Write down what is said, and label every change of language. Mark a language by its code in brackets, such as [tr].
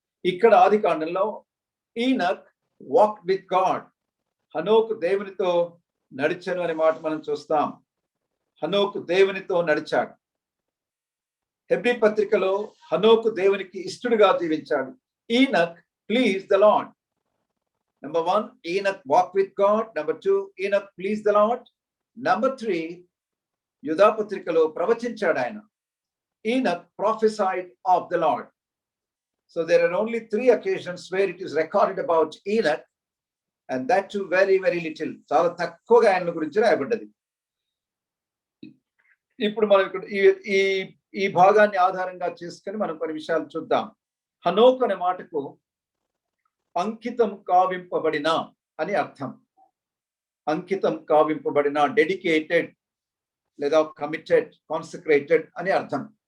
[te] ఇక్కడ ఆదికాండంలో [en] Enoch walk with God, [te] హనోకు దేవునితో నడిచాను అనే మాట మనం చూస్తాం. హనోకు దేవునితో నడిచాడు. హెబ్రీ పత్రికలో హనోకు దేవునికి ఇష్టడుగా జీవించాడు. [en] Enoch please the Lord. Number 1, Enoch walk with God. Number 2, Enoch please the Lord. Number 3, [te] యూదా పత్రికలో ప్రవచించాడు ఆయన. [en] Enoch prophesied of the Lord. So there are only 3 occasions where it is recorded about Enoch, and that too very, very little. [te] చాలా తక్కువగా ఆయన గురించి రాయబడ్డది. ఇప్పుడు మనం ఇక్కడ ఈ భాగాన్ని ఆధారంగా చేసుకొని మనం కొన్ని విషయాలు చూద్దాం. హనోకు అనే మాటకు అంకితం కావింపబడిన అని అర్థం. అంకితం కావింపబడిన, డెడికేటెడ్ లేదా కమిటెడ్, కాన్సక్రేటెడ్ అని అర్థం.